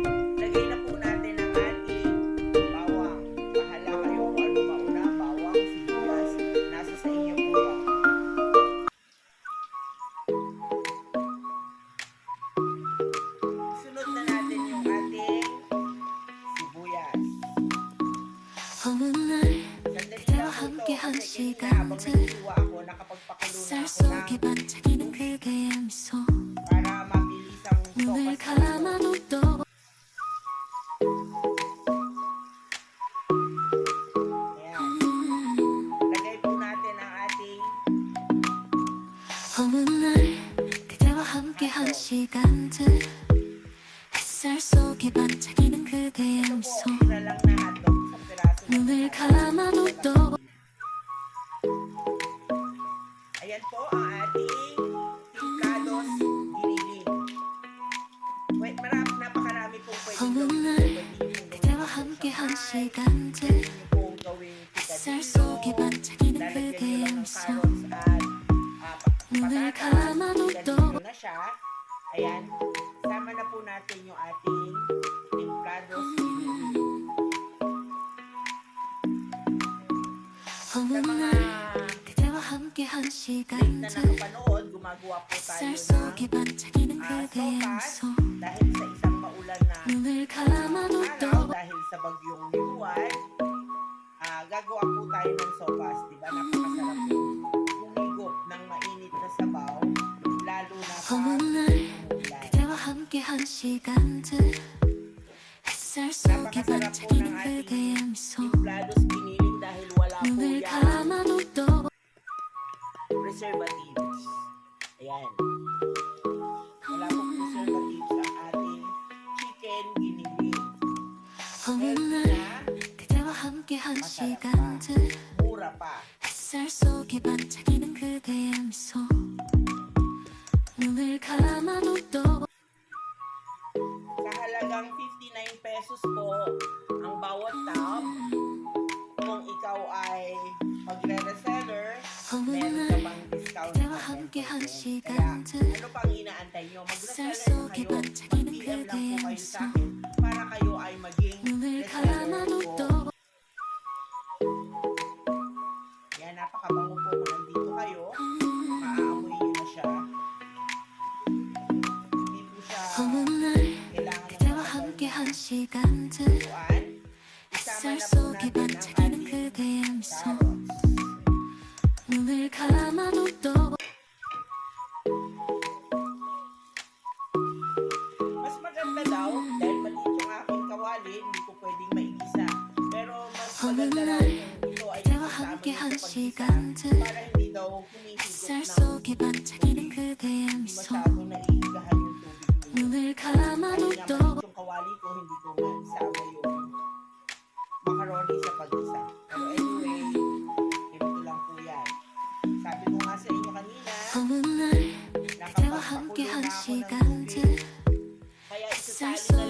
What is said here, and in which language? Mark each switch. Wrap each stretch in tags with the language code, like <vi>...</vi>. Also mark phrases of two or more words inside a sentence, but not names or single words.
<tl>Lagay na po natin ang ating bawang. Bahala kayo kung ano mauna. Bawang, sibuyas. Nasa sa inyo po yan. Sunod na natin yung ating sibuyas.</tl> <ko>어느 날</ko> <tl>Sandali</tl> <ko>그대와</ko> <tl>lang po ito.</tl> <ko>함께한</ko> <tl>Kasi kanina habang</tl> <ko>시간들</ko> <tl>nagsiwa ako, nakapagpakulo na</tl> <ko>쌀</ko> <tl>ako</tl> <ko>속에</ko> <tl>ng</tl> <ko>반짝이는 그대의 미소</ko> <tl>para mabilis ang</tl> <ko>눈을</ko> <tl>sopas</tl> <ko>감아도 또</ko> <tl>Ayan. Lagay po natin ang ating</tl> <ko>어느 날 그대와 함께한 시간들 햇살 속에 반짝이는 그대의</ko> <tl>ito po,</tl> <ko>미소</ko> <tl>tira lang na hotdog sa piraso ng</tl> <ko>눈을</ko> <tl>hotdog.</tl> <ko>감아도 또</ko> <tl>Ayan po ang ating timplados giniling. Wait, napakarami pong pwedeng</tl> <ko>어느</ko> <tl>gawin.</tl> <ko>날 그대와 함께한 시간들</ko> <tl>Pwede nyo pong gawing</tl> <ko>햇살</ko> <tl>picadillo.</tl> <ko>속에 반짝이는</ko> <tl>Lalagyan nyo</tl> <ko>그대의</ko> <tl>lang ng</tl> <ko>미소</ko> <tl>carrots at</tl> <ko>눈을</ko> <tl>patatas.</tl> <ko>감아도 또</ko> <tl>Picadillo na siya. Ayan. Sama na po natin yung ating timplados giniling.</tl> <ko>어느</ko> <tl>Sa mga</tl> <ko>날 그대와 함께한</ko> <tl>late na</tl> <ko>시간들</ko> <tl>nakapanood, gumagawa po tayo</tl> <ko>햇살</ko> <tl>ng</tl> <ko>속에 반짝이는 그대의</ko> <tl>sopas</tl> <ko>미소</ko> <tl>dahil sa isang maulan na</tl> <ko>눈을 감아도 또</ko> <tl>araw dahil sa bagyong Liwan. Gagawa po tayo ng sopas, di ba? Napakasarap po humigop ng mainit na sabaw, lalo na pag</tl> <ko>어느 날</ko> <tl>umulan.</tl> <ko>그대와 함께한 시간들 햇살 속에</ko> <tl>Napakasarap po ng</tl> <ko>반짝이는</ko> <tl>ating</tl> <ko>그대의 미소</ko> <tl>timplados giniling dahil wala po</tl> <ko>눈을</ko> <tl>yan</tl> <ko>감아도 또</ko> <tl>preservatives. Ayan. Wala po preservatives ang ating chicken giniling.</tl> <ko>어느</ko> <tl>Healthy</tl> <ko>날</ko> <tl>na,</tl> <ko>그대와 함께한</ko> <tl>masarap pa,</tl> <ko>시간들</ko> <tl>mura pa.</tl> <ko>햇살 속에 반짝이는 그대의 미소 눈을 감아도 또</ko> <tl>Sa halagang 59 pesos po ang bawat tub. Kung ikaw ay magre-reseller,</tl> <ko>어느</ko> <tl>meron</tl> <ko>날</ko> <tl>ka pang discount</tl> <ko>그대와</ko> <tl>na 10%.</tl> <ko>함께한</ko> <tl>Kaya</tl> <ko>시간들</ko> <tl>ano pang inaantay nyo?</tl> <ko>햇살</ko> <tl>Mag-reseller na</tl> <ko>속에</ko> <tl>kayo.</tl> <ko>반짝이는</ko> <tl>Mag-PM lang po</tl> <ko>그대의</ko> <tl>kayo</tl> <ko>미소</ko> <tl>sa akin para kayo ay maging</tl> <ko>눈을</ko> <tl>reseller</tl> <ko>감아도</ko> <tl>po.</tl> <ko>또</ko> <tl>Yan, napakabango po kung nandito kayo. Maaamoy nyo na siya. Hindi po siya</tl> <ko>어느 날</ko> <tl>kailangan ng</tl> <ko>그대와</ko> <tl>matagal</tl> <ko>함께한</ko> <tl>na</tl> <ko>시간들</ko> <tl>tuan. Isama</tl> <ko>햇살</ko> <tl>na po</tl> <ko>속에</ko> <tl>natin ang</tl> <ko>반짝이는</ko> <tl>ating</tl> <ko>그대의 미소</ko> <tl>carrots.</tl> <ko>눈을 감아도 또</ko> <tl>Mas maganda daw, dahil maliit yung aking kawali, hindi ko pwedeng maigisa. Pero mas</tl> <ko>어느</ko> <tl>maganda</tl> <ko>날</ko> <tl>raw kung ito ay</tl> <ko>그대와</ko> <tl>isasama nyo</tl> <ko>함께한</ko> <tl>sa paggisa</tl> <ko>시간들</ko> <tl>para hindi daw humihigop</tl> <ko>햇살</ko> <tl>ng</tl> <ko>속에 반짝이는 그대의</ko> <tl>hindi</tl> <ko>미소</ko> <tl>masyadong naiigahan yung tubig ninyo.</tl> <ko>눈을</ko> <tl>Ayun</tl> <ko>감아도</ko> <tl>nga,</tl> <ko>또</ko> <tl>maliit yung kawali ko, hindi ko nga isama yung macaroni sa paggisa. Pero anyway, ganito lang po yan. Sabi ko nga sa inyo kanina,</tl> <ko>어느 날 그대와</ko> <tl>nakapagpakulo</tl> <ko>함께한</ko> <tl>na ako ng</tl> <ko>시간들</ko> <tl>tubig. Kaya</tl> <ko>햇살</ko>